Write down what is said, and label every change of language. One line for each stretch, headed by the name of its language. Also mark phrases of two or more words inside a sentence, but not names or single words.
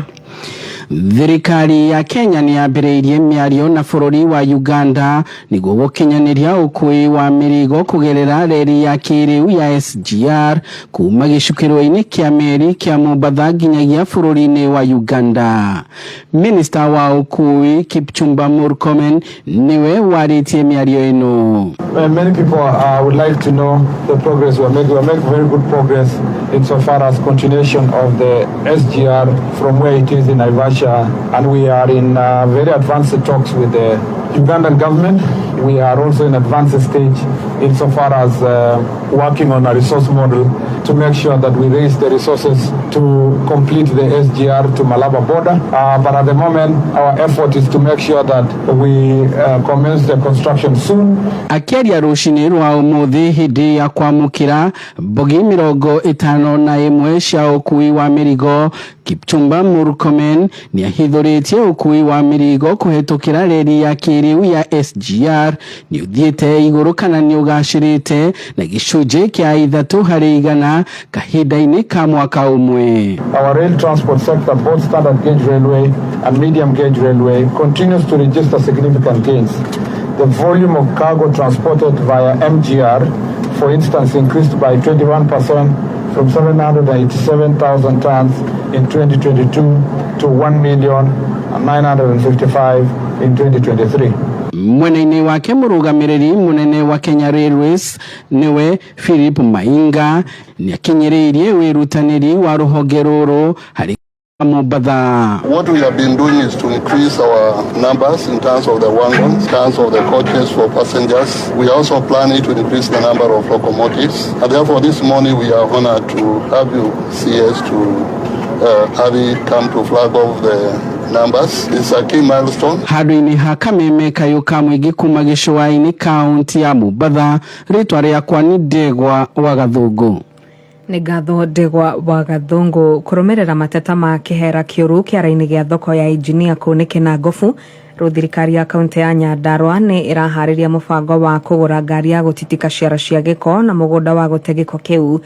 Kikuyu: Thirikari ya Kenya ni yambĩrĩirie mĩario na bũrũri wa Uganda nĩguo gũkinyanĩria ũkui wa mĩrigo kũgerera reri ya kĩrĩu ya SGR kuma gĩcukĩro-inĩ kĩa meri kĩa Mombasa nginyagia bũrũri-inĩ wa Uganda. Minister wa ũkui Kipchumba Murkomen niwe warĩtie mĩario ĩno.
English: Many people would like to know the progress we're making. We're making very good progress insofar as continuation of the SGR from where it is in Naivasha, and we are in very advanced talks with the Ugandan government. We are also in advanced stage insofar as working on a resource model to make sure that we raise the resources to complete the SGR to Malaba border. But at the moment, our effort is to make sure that we commence the construction soon.
Kikuyu: Akĩaria rũcinĩ rwa ũmũthĩ hĩndĩ ya kwamũkĩra bogi 51 cia ũkui wa mĩrigo, Kipchumba Murkomen nĩ ahithũrĩtie ũkui wa mĩrigo kũhetũkĩra reri ya kĩrĩu ya SGR nĩ ũthiĩte igũrũ kana nĩ ũgacĩrĩte na gĩcunjĩ kĩa 3% kahinda-inĩ ka mwaka ũmwe.
English: Our rail transport sector, both standard gauge railway and medium gauge railway, continues to register significant gains. The volume of cargo transported via MGR, for instance, increased by 21% from 787,000 tons in 2022 to 1,955,000 in 2023.
Kikuyu: Mwena-inĩ wake mũrũgamĩrĩri mũnene wa Kenya Railways niwe Philip Mainga nĩ akinyĩrĩirie wĩrutanĩri wa rũhonge rũrũ harĩ Mombasa.
English: What we have been doing is to increase our numbers in terms of the wagons, in terms of the coaches for passengers. We are also planning to increase the number of locomotives. And therefore this morning we are honored to have you see us to have it come to flag off the numbers. It's a key milestone.
Kikuyu: Handũ-inĩ ha kameme kayũ ka mũingĩ kuma gĩcũa-inĩ kaunti ya Mombasa, rĩtwa rĩakwa nĩ Ndegwa wa Gathũngũ. Nĩ ngatho Ndegwa wa Gathũngũ kũrũmĩrĩra mateta ma kĩhera kĩũru kĩara-inĩ gĩa thoko ya injinia kũnĩke na ngobu. Rĩu thirikari ya kaunti ya Nyandarua nĩ ĩraharĩria mũbango wa kũgũra ngari ya gũtitika ciara cia gĩko na mũgũnda wa gũte gĩko kĩu.